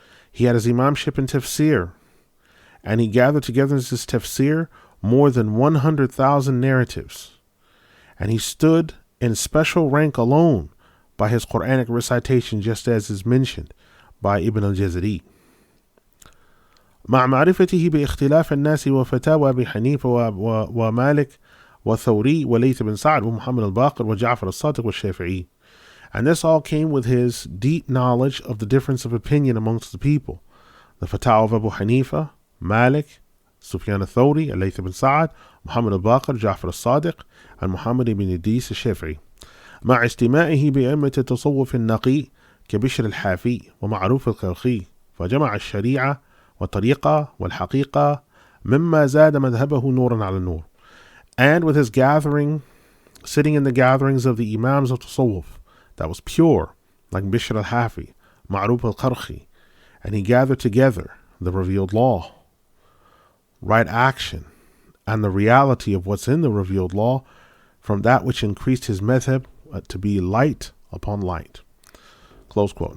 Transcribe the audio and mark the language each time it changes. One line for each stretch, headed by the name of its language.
English: He had his imamship in tafsir, and he gathered together in his tafsir more than 100,000 narratives. And he stood in special rank alone by his Quranic recitation, just as is mentioned by Ibn al-Jazari.
Arabic: مع معرفته باختلاف الناس وفتاوى أبي حنيفة ومالك وثوري وليث بن سعد ومحمد الباقر وجعفر الصادق والشافعي.
English: And this all came with his deep knowledge of the difference of opinion amongst the people. The fatwa of Abu Hanifa, Malik, Sufyan al-Thawri, Layth ibn Sa'ad, Muhammad al-Baqir, Ja'far al-Sadiq, and Muhammad ibn Idris al-Shafi'i.
Arabic: مع استماعه بأئمة التصوف النقي كبشر الحافي ومعروف الكرخي، فجمع الشريعة والطريقة والحقيقة مما زاد مذهبه نورا على النور.
English: And with his gathering, sitting in the gatherings of the Imams of Tasawwuf, that was pure, like Bishr al-Hafi, Ma'ruf al-Qarqi, and he gathered together the revealed law, right action, and the reality of what's in the revealed law from that which increased his madhab to be light upon light. Close quote.